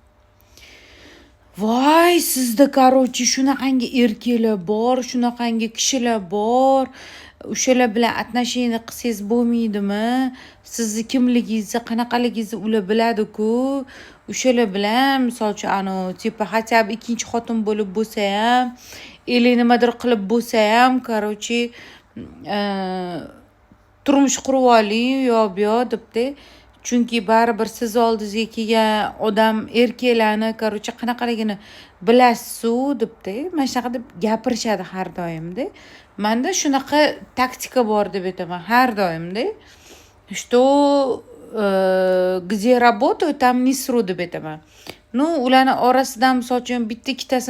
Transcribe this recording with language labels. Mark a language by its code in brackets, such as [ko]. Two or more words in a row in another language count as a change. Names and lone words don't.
[uz] Voy, sizda короче shunaqangi erkaklar bor, shunaqangi kishilar bor. O'shalar bilan отношения qilsangiz bo'lmaydimi? Sizni kimligingizni, qanaqaligingizni ular biladi-ku. O'shalar bilan misol uchun tipa [ru] хотя бы [uz] ikkinchi xotin bo'lib bo'lsa ham, или nimadir qilib bo'lsa ham, короче turmush qurib oling, yo debdi. Chunki baribir siz oldingizga kelgan odam erkaklarni короче qanaqaligini bilasiz-ku debdi. Mana shunaqa deb gapirishadi har doimda. Menda shunaqa taktika bor deb aytaman har doimda. [ru] Что где работаю, там не сру [uz] deb aytaman. Ularning orasidan misol uchun bitta ikkitasini